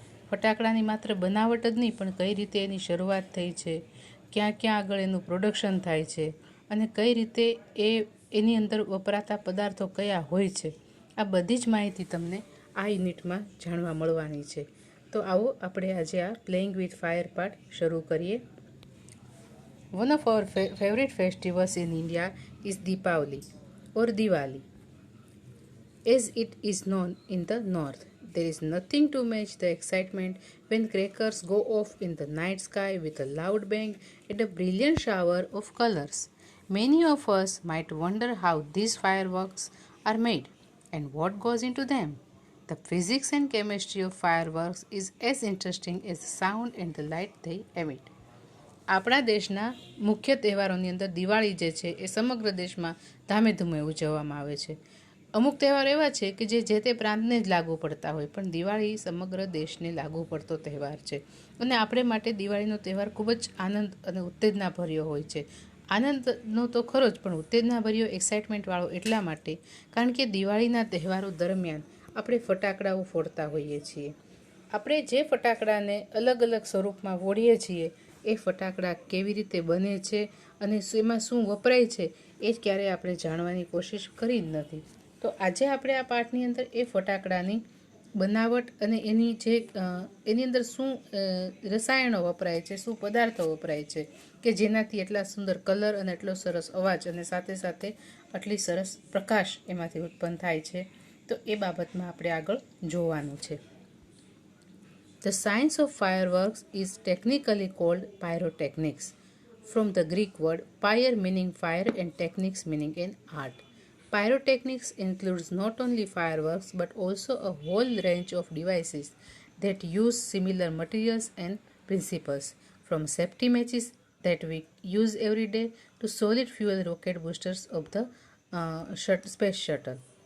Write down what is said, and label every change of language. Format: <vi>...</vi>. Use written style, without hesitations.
<gu>ફટાકડાની માત્ર બનાવટ જ નહીં, પણ કઈ રીતે એની શરૂઆત થઈ છે, ક્યાં ક્યાં આગળ એનું પ્રોડક્શન થાય છે અને કઈ રીતે એની અંદર વપરાતા પદાર્થો કયા હોય છે, આ બધી જ માહિતી તમને આ યુનિટમાં જાણવા મળવાની છે. તો આવો આપણે આજે આ પ્લેઇંગ વિથ ફાયર પાઠ શરૂ કરીએ.</gu> <en>One of our favourite festivals in India is Deepavali or Diwali, as it is known in the north. There is nothing to match the excitement when crackers go off in the night sky with a loud bang and a brilliant shower of colors. Many of us might wonder how these fireworks are made and what goes into them. The physics and chemistry of fireworks is as interesting as the sound and the light they emit.</en> <gu>આપણા દેશના મુખ્ય તહેવારોની અંદર દિવાળી જે છે એ સમગ્ર દેશમાં ધામે ધૂમે ઉજવવામાં આવે છે. અમુક તહેવાર એવા છે કે જે તે પ્રાંતને જ લાગુ પડતા હોય, પણ દિવાળી સમગ્ર દેશને લાગુ પડતો તહેવાર છે અને આપણે માટે દિવાળીનો તહેવાર ખૂબ જ આનંદ અને ઉત્તેજનાભર્યો હોય છે. આનંદનો તો ખરો જ, પણ ઉત્તેજનાભર્યો, એક્સાઇટમેન્ટવાળો એટલા માટે કારણ કે દિવાળીના તહેવારો દરમિયાન આપણે ફટાકડાઓ ફોડતા હોઈએ છીએ. આપણે જે ફટાકડાને અલગ અલગ સ્વરૂપમાં ફોડીએ છીએ એ ફટાકડા કેવી રીતે બને છે અને એમાં શું વપરાય છે એ જ ક્યારેય આપણે જાણવાની કોશિશ કરી જ નથી. તો આજે આપણે આ પાઠની અંદર એ ફટાકડાની બનાવટ અને એની અંદર શું રસાયણો વપરાય છે, શું પદાર્થો વપરાય છે કે જેનાથી એટલા સુંદર કલર અને એટલો સરસ અવાજ અને સાથે સાથે આટલી સરસ પ્રકાશ એમાંથી ઉત્પન્ન થાય છે, તો એ બાબતમાં આપણે આગળ જોવાનું છે.</gu> <en>The science of fireworks is technically called pyrotechnics, from the Greek word pyre meaning fire and techniques meaning an art. Pyrotechnics includes not only fireworks but also a whole range of devices that use similar materials and principles, from safety matches that we use every day to solid fuel rocket boosters of the space shuttle.</en>